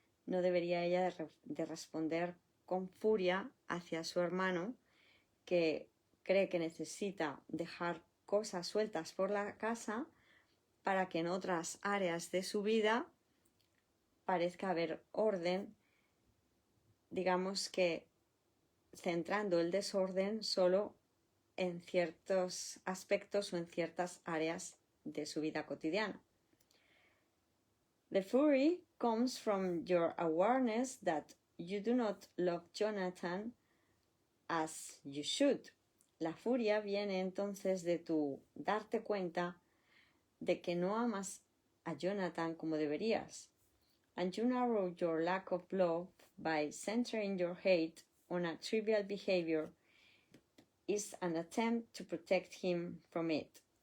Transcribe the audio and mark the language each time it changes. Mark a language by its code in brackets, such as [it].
[es] No debería ella de responder con furia hacia su hermano que cree que necesita dejar cosas sueltas por la casa para que en otras áreas de su vida parezca haber orden, digamos que centrando el desorden solo en ciertos aspectos o en ciertas áreas de su vida cotidiana. [en] The fury comes from your awareness that you do not love Jonathan as you should. [es] La furia viene entonces de tu darte cuenta de que no amas a Jonathan como deberías. [en] And you narrow your lack of love by centering your hate on a trivial behavior is an attempt to protect him from it.